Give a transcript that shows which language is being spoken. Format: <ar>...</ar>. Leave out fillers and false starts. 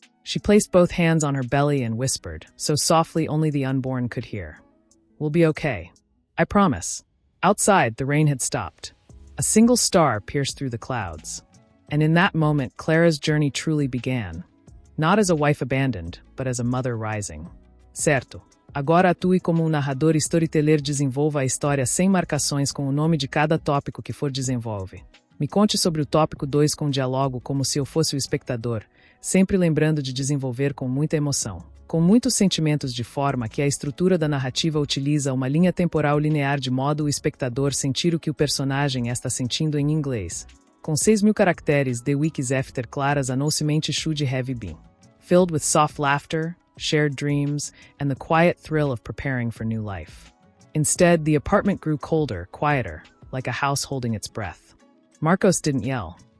<en>She placed both hands on her belly and whispered, so softly only the unborn could hear. We'll be okay. I promise. Outside, the rain had stopped. A single star pierced through the clouds. And in that moment, Clara's journey truly began. Not as a wife abandoned, but as a mother rising.</en> <pt>Certo. Agora atue como narrador e storyteller, desenvolva a história sem marcações com o nome de cada tópico que for desenvolve. Me conte sobre o tópico 2 com diálogo como se eu fosse o espectador, sempre lembrando de desenvolver com muita emoção. Com muitos sentimentos de forma que a estrutura da narrativa utiliza uma linha temporal linear de modo o espectador sentir o que o personagem está sentindo em inglês. Com 6.000 caracteres,</pt> <en>The Weeks After Clara's announcement should have been filled with soft laughter, shared dreams, and the quiet thrill of preparing for new life. Instead, the apartment grew colder, quieter, like a house holding its breath. Marcos didn't yell.</en>